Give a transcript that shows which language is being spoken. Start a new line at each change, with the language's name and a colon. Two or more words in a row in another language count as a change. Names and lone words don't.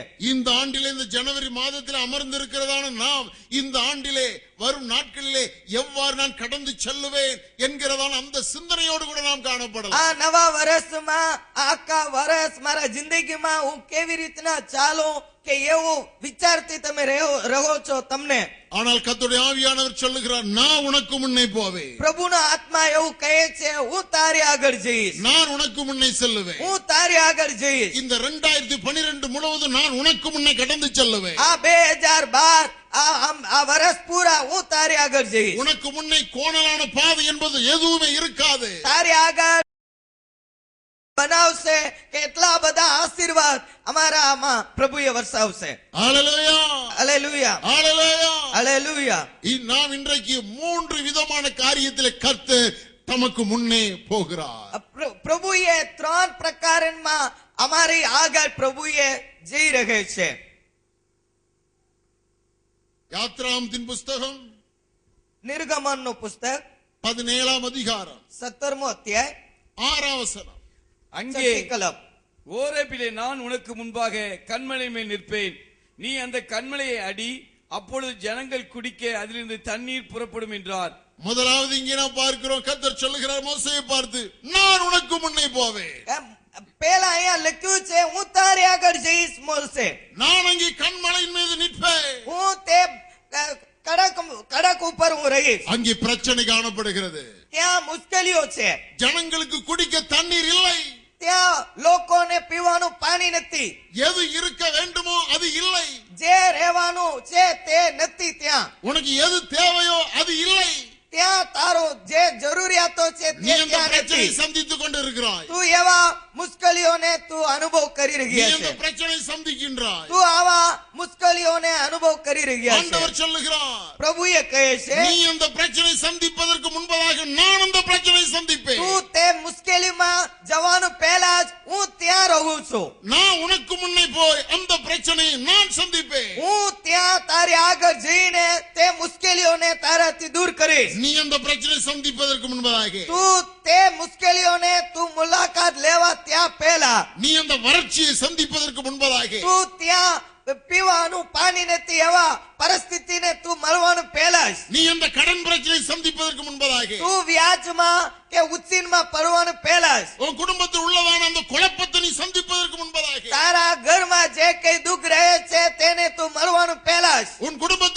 Tamil: இந்த ஆண்டிலே இந்த ஜனவரி மாதத்தில் அமர்ந்திருக்கிறதான நாம் இந்த ஆண்டிலே வரும் நாட்களிலே எவ்வாறு நான் கடந்து செல்லுவேன் என்கிறதான அந்த சிந்தனையோடு கூட நாம் காணப்படலாம்.
Gujarati: આ નવા વર્ષમાં આખા વર્ષ મારા જિંદગીમાં હું કેવી રીતના ચાલું કે એવું વિચારતી તમે રહો છો તમને.
Tamil: ஆனால் கர்த்தருடைய ஆவியானவர் சொல்லுகிறார், நான் உனக்கு முன்னே போவேன்.
Gujarati: પ્રભુનો આત્મા એવું કહે છે હું તારી આગળ જઈશ.
Tamil: நான் உனக்கு முன்னே செல்லுவேன்.
Gujarati: હું તારી આગળ જઈશ.
Tamil: இந்த 2012 முழுவதும் நான் உனக்கு முன்னே கடந்து செல்லுவேன்.
Gujarati: આ 2012 આ વર્ષ પૂરા હું તારી આગળ જઈશ.
Tamil: உனக்கு முன்னே கோணலான பாதை என்பது எதுவுமே இருக்காது.
Gujarati: તારી આગળ બનાવશે કે એટલા બધા આશીર્વાદ અમારા આમાં પ્રભુએ વરસાવશે.
Tamil: ஹல்லேலூயா,
Gujarati: હાલેલુયા,
Tamil: ஹல்லேலூயா.
Gujarati: હાલેલુયા.
Tamil: நாம் இன்றைக்கு 3 விதமான காரியத்திலே கர்த்தர் தமக்கு முன்னே போகிறார்.
Gujarati: પ્રભુએ 3 પ્રકારમાં અમારી આગળ પ્રભુએ જઈ રહે છે.
Tamil: யாத்ராமத்தின் புஸ்தகம்
Gujarati: નિર્ગમનનું પુસ્તક
Tamil: 17ஆம் அதிகாரம்
Gujarati: 17મો અધ્યાય
Tamil: 6ஆம் வசனம். அங்கே
Gujarati: 6મી કલમ.
Tamil: ஓரேபிலே நான் உனக்கு முன்பாக கன்மலை மேல் நிற்பேன். நீ அந்த கன்மலையை அடி, அப்பொழுது ஜனங்கள் குடிக்க அதிலிருந்து தண்ணீர் புறப்படும் என்றார். முதலாவது இங்கே நாம் பார்க்கிறோம், கர்த்தர் சொல்லுகிறார் மோசேயை பார்த்து, நான் உனக்கு முன்னே போவேன்.
Gujarati: પહેલા અહીંયા લખ્યું છે હું તારી આગળ જઈશ મોસે.
Tamil: நான் அங்கே கண்மலையின் மீது நிற்பேன்.
Gujarati: હું તે કડક ઉપર હું રહીશ.
Tamil: அங்கே பிரச்சனை காணப்படுகிறது.
Gujarati: ત્યાં મુશ્કેલીઓ છે.
Tamil: ஜனங்களுக்கு குடிக்க தண்ணீர் இல்லை.
Gujarati: ત્યાં લોકોને પીવાનું પાણી નથી.
Tamil: எது இருக்க வேண்டுமோ அது இல்லை.
Gujarati: જે રહેવાનું છે તે નથી ત્યાં.
Tamil: உனக்கு எது தேவையோ அது இல்லை.
Gujarati: ત્યાં તારો જે જરૂરિયાતો છે
Tamil: நீ
Gujarati: તે
Tamil: அந்த
Gujarati: ત્યાં
Tamil: பிரச்சனை
Gujarati: નથી.
Tamil: சந்தித்துக் கொண்டு இருக்கிறாய்.
Gujarati: તું એવા મુશ્કેલીઓને તું અનુભવ કરી
Tamil: நீ
Gujarati: રહ્યા
Tamil: அந்த
Gujarati: છે.
Tamil: பிரச்சனை சந்திக்கின்றாய்.
Gujarati: તું આવા મુશ્કેલીઓને અનુભવ કરી રહ્યા છે.
Tamil: ஆண்டவர் சொல்லுகிறார்,
Gujarati: પ્રભુએ કહે છે
Tamil: நீ அந்த பிரச்சனை சந்திப்பதற்கு முன்பதாக நான் அந்த பிரச்சனை சந்திப்பேன்.
Gujarati: તું તે મુશ્કેલીમાં જવાનું પહેલા જ હું ત્યાં રહું છું.
Tamil: நான் உனக்கு முன்னே போய் அந்த பிரச்சனையை நான் சந்திப்பேன்.
Gujarati: હું ત્યાં તારી આગળ જઈને તે મુશ્કેલીઓને તારાથી દૂર કરીશ.
Tamil: நீ அந்த பிரச்சனை சந்திப்பதற்கு முன்பதாக
Gujarati: તું તે મુશ્કેલીઓને તું મુલાકાત લેવા ત્યાં પહેલા
Tamil: நீ அந்த வறட்சியை சந்திப்பதற்கு முன்பதாக
Gujarati: તું ત્યાં પીવાનું પાણી નથી એવા પરિસ્થિતિને તું મળવાનું પહેલા જ
Tamil: நீ அந்த கடன் பிரச்சனை சந்திப்பதற்கு முன்பதாக
Gujarati: તું વ્યાજમાં કે ઉછીનમાં પડવાનું પહેલા જ
Tamil: உன் குடும்பத்தில் உள்ளதான அந்த குழப்பத்தை நீ சந்திப்பதற்கு முன்பதாக
Gujarati: તારા ઘરમાં જે કઈ દુઃખ રહે છે તેને તું મળવાનું પહેલા જ
Tamil: உன்